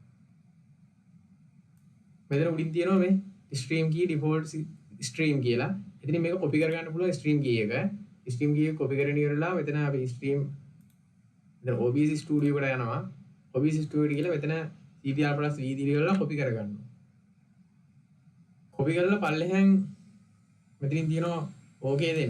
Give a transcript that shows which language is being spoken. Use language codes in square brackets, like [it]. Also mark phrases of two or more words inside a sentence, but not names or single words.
[si] මෙතන උඩින් තියෙනවා මේ [en] stream key default stream [si] කියලා. ඉතින් මේක copy කරගන්න පුළුවන් [en] stream key [si] එක. [en] stream key [si] එක copy කරගෙන ඉවරලා මෙතන අපි stream දැන් OBS studio එකට යනවා. OBS studio කියලා මෙතන CTR+ V3 වල copy කරගන්නවා. copy කරලා පල්ලෙහෙන් මෙතනින් තියෙනවා okay දෙන්න.